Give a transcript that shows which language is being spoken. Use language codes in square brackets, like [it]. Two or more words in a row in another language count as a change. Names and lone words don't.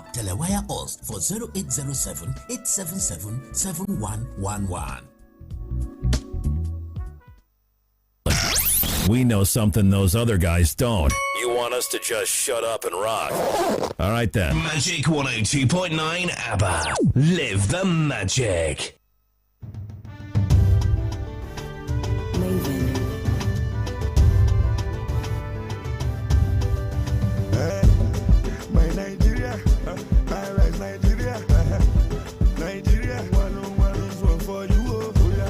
[en] Telewire us for 0807 877 7111. We know something those other guys don't. You want us to just shut up and rock. All right then. Magic 102.9 ABBA. Live the magic. My Nigeria, I rise Nigeria, Nigeria, one for you, oh yeah,